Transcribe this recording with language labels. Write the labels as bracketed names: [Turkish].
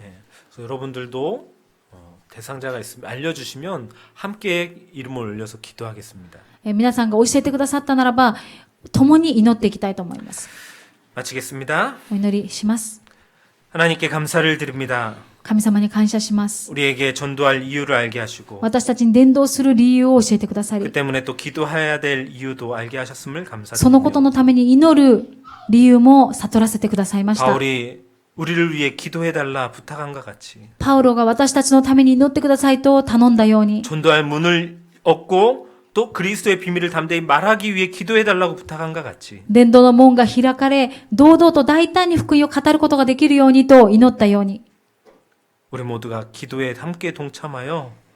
[Korean] 예, 그래서 여러분들도 대상자가 있으면 알려주시면 함께 이름을 올려서 기도하겠습니다. [Japanese] 皆さんが教えてくださったならば、共に祈っていきたいと思います。 [Korean] 마치겠습니다. [Japanese] お祈りします。 [Korean] 하나님께 감사를 드립니다. [Japanese] 神様に感謝します。 [Korean] 우리에게 전도할 이유를 알게 하시고 [Japanese] 私たちに伝道する理由を教えてくださ [Korean] 그 [Japanese] り、 [Korean] 때문에 또 기도해야 될 이유도 알게 하셨음을 [Japanese] そのことの [Korean] 감사드립니다. [Japanese] ために祈る理由も悟らせてくださいました。 [Korean] 바울이 우리를 위해 기도해달라 부탁한 것 같이 [Japanese] パウロが私たちのために祈ってくださいと頼んだように、 [Korean] 전도할 문을 얻고 또 그리스도의 비밀을 담대히 말하기 위해 기도해달라고 부탁한 것 같이 [Japanese] 伝道の門が開かれ、堂々と大胆に福音を語ることができるようにと祈ったように、 [Korean] 우리 모두가 기도에 함께 동참하여